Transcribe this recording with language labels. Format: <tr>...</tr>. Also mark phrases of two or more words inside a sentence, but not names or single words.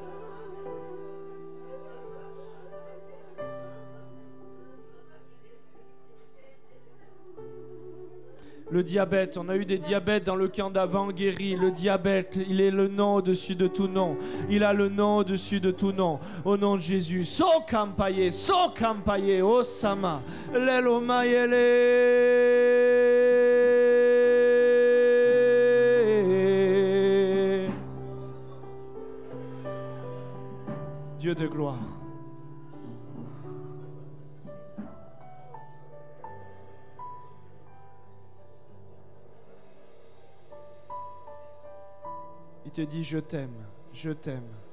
<fr>Le diabète, on a eu des diabètes dans le camp d'avant guéris. Le diabète, il est le nom au-dessus de tout nom. Il a le nom au-dessus de tout nom. Au nom de Jésus. So kampaye, oh sama.</fr> <ln>Lelo mayele.</ln> <fr>Dieu de gloire. Il te dit je t'aime, je t'aime.</fr>